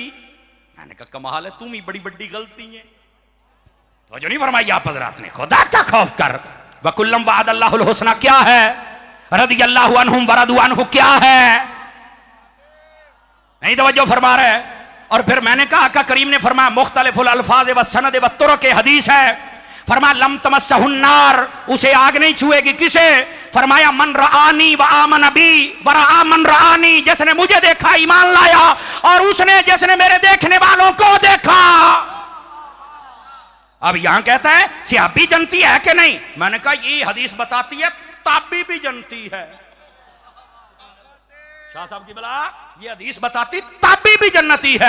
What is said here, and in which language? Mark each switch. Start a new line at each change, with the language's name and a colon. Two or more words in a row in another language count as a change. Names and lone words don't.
Hindi: मैंने कहा कमाल है, तुम ही बड़ी बड़ी गलती है। तो जो नहीं फरमाई आप हज़रात ने, खुदा का खौफ कर।
Arabic: وكلا وعد الله الحسنى
Hindi: क्या है,
Arabic: رضي الله عنهم ورضوا عنه
Hindi: क्या है, नहीं तवज्जो फरमा रहे। और फिर मैंने कहा आका करीम ने फरमाया मुख्तलिफुल अल्फाज व सनद व तुरुक के हदीस है, फरमाया
Arabic: لم تمسه النار,
Hindi: उसे आग नहीं छुएगी। किसे? फरमाया
Arabic: من رآني وآمن بي ورأى من رآني,
Hindi: जिसने मुझे देखा ईमान लाया और उसने जिसने मेरे देखने वालों को देखा। अब यहां कहता है सहाबी जनती है कि नहीं? मैंने कहा ये हदीस बताती है ताबी भी जनती है। शाह साहब की बला ये हदीस बताती ताबी भी जन्नती है।